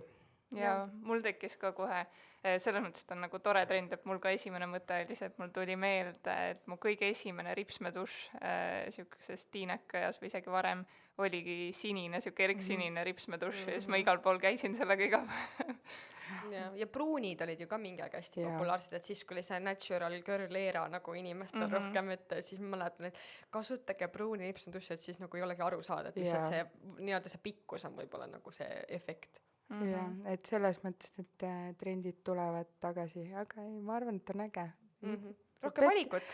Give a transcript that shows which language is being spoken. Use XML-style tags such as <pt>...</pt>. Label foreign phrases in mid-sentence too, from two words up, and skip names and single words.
<et>Ja mul tekkis ka kohe, selles mõttes on nagu tore trend, et mul ka esimene mõte oli see, et mul tuli meelde, et mu kõige esimene ripsmeduš siukeses tiinekajas või isegi varem oligi sinine, siuke erksinine ripsmeduš ja siis ma igal pool käisin sellega iga ja pruunid olid ju ka mingi aeg hästi populaarsed, et siis kui oli see</et> <en>natural girl era</en> <et>nagu inimestel rohkem, et siis ma mäletan, et kasutage pruuni ripsmeduši, et siis nagu ei olegi aru saada, et lihtsalt see nii-öelda see pikkus on võib-olla nagu see efekt. Ja, et selles mõttes need trendid tulevad tagasi, aga ei, ma arvan, et on äge. Rohkem valikut.</et>